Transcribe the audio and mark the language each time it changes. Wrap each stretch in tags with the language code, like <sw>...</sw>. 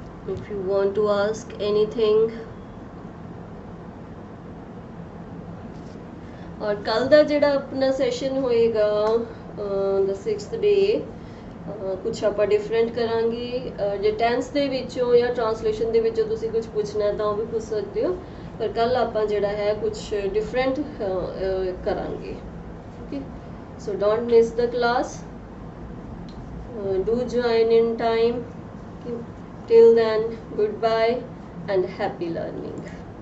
<en>if you want to ask anything।</en> <pa>ਔਰ ਕੱਲ ਦਾ ਜਿਹੜਾ ਆਪਣਾ ਸੈਸ਼ਨ ਹੋਏਗਾ</pa> <en>the 6th day,</en> <pa>ਕੁਛ ਆਪਾਂ ਡਿਫਰੈਂਟ ਕਰਾਂਗੇ। ਜੇ ਟੈਂਸ ਦੇ ਵਿੱਚੋਂ ਜਾਂ ਟਰਾਂਸਲੇਸ਼ਨ ਦੇ ਵਿੱਚੋਂ ਤੁਸੀਂ ਕੁਝ ਪੁੱਛਣਾ ਤਾਂ ਉਹ ਵੀ ਪੁੱਛ ਸਕਦੇ ਹੋ, ਪਰ ਕੱਲ ਆਪਾਂ ਜਿਹੜਾ ਹੈ ਕੁਝ ਡਿਫਰੈਂਟ ਕਰਾਂਗੇ।</pa> <en>Okay, so don't miss the class, do join in time। till then, goodbye and happy learning।</en>